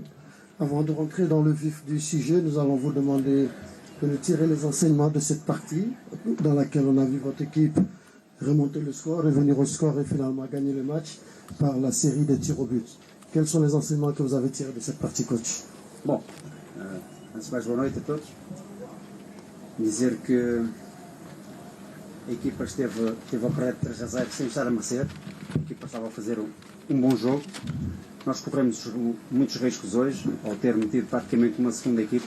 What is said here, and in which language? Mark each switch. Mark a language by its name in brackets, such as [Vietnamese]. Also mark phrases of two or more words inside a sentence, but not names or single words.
[French] Avant de rentrer dans le vif du sujet, nous allons vous demander de nous tirer les enseignements de cette partie dans laquelle on a vu votre équipe remonter le score, revenir au score et finalement gagner le match par la série des tirs au but. Quels sont les enseignements que vous avez tirés de cette partie, coach? [Portuguese] Bom, antes de mais, boa noite a todos. Dizer que a equipa esteve a correr 3-0 sem estar a merecer. A equipa estava a fazer um bom jogo. nós corremos muitos riscos hoje, ao ter metido praticamente uma segunda equipa.